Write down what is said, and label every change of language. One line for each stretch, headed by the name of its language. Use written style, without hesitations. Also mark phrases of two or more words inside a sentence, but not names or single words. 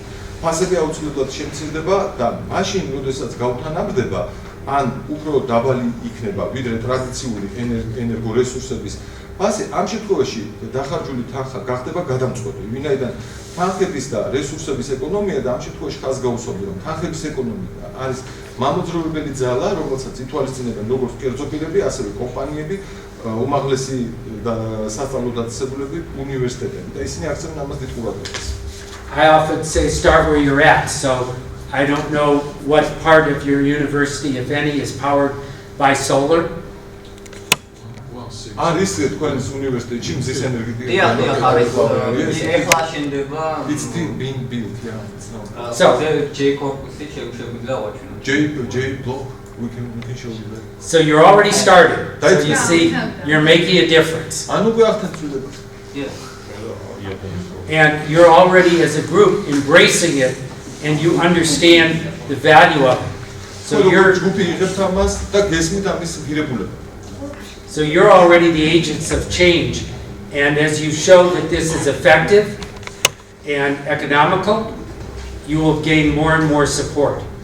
Georgian: ფასები აუცილებლად შემცირდება და მაშინ, როდესაც გაუთანაბრდება, ან უფრო დაბალი იქნება ვიდრე ტრადიციული ენერგორესურსების ფასი, ამ შემთხვევაში დახარჯული თანხა გახდება გადამწყვეტი, ვინაიდან თანხების და რესურსების ეკონომია და ამ შემთხვევაში ხაზს გაუსვამდი, რომ თანხების ეკონომია არის მამოძრავებელი ძალა, რომელსაც ითვალისწინებენ როგორც კერძო პირები, ასევე კომპანიები, უმაღლესი სასწავლო დაწესებულები, უნივერსიტეტები და ისინი აქცევენ ამას დიდ ყურადღებას.
English: I often say start where you're at, so I don't know what part of your university, if any, is powered by solar.
Georgian: არის თქვენს უნივერსიტეტში მზის ენერგეტიკა?
English: It's still being built, yeah. So
Georgian: J corpus შეგვიძლია ვაჩვენოთ.
English: J block, we can show you that. So you're already started. So you see, you're making a difference.
Georgian: ანუ გვახთან ცვლილება.
English: Yes. And you're already, as a group, embracing it, and you understand the value of it. So you're already the agents of change, and as you show that this is effective and economical, you will gain more and more support.